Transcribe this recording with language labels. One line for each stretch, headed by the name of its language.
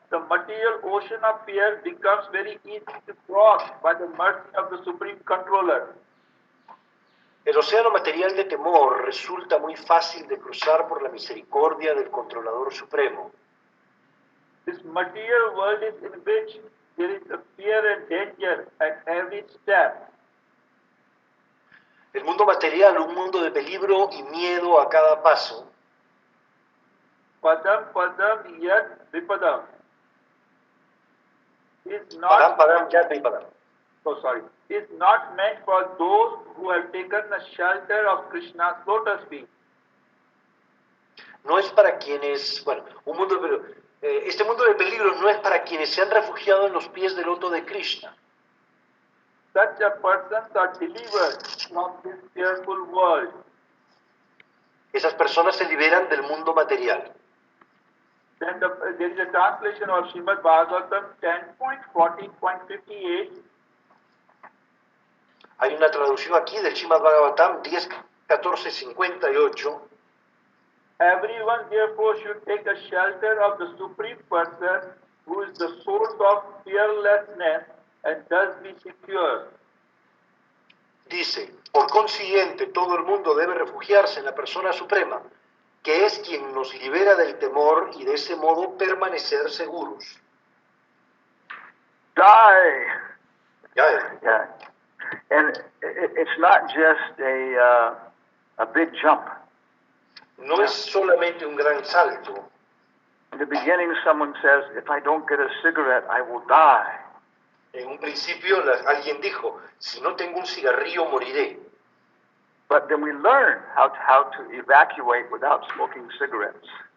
English: The material ocean of fear becomes very easy to cross by the mercy of the Supreme Controller.
Spanish: El océano material de temor resulta muy fácil de cruzar por la misericordia del Controlador Supremo.
English: This material world is in which there is a fear and danger at every step.
Spanish: El mundo material, un mundo de peligro y miedo a cada paso,
Sanskrit: Padam padam yat vipadam is padam,
English: not,
Sanskrit: padam, yat vipadam,
English: is not meant for those who have taken the shelter of Krishna's lotus feet.
Spanish: no es para quienes, bueno, este mundo de peligro no es para quienes se han refugiado en los pies del loto de Krishna.
English: Such a persons are delivered from this fearful world.
Spanish: Esas personas se liberan del mundo material.
English: Then there is a translation of Srimad Bhagavatam 10.14.58.
Spanish: Hay una traducción aquí del Srimad Bhagavatam 10.14.58.
English: Everyone therefore should take the shelter of the Supreme Person who is the source of fearlessness and thus be secure.
Spanish: Dice, por consiguiente, todo el mundo debe refugiarse en la persona suprema, que es quien nos libera del temor y de ese modo permanecer seguros.
English: Die. Ya, Yeah. And it's not just a big jump.
Spanish: no es solamente un gran salto.
English: In the beginning, someone says, if I don't get a cigarette, I will die.
Spanish: En un principio alguien dijo, si no tengo un cigarrillo moriré.
English: But then we learn how to evacuate without smoking cigarettes.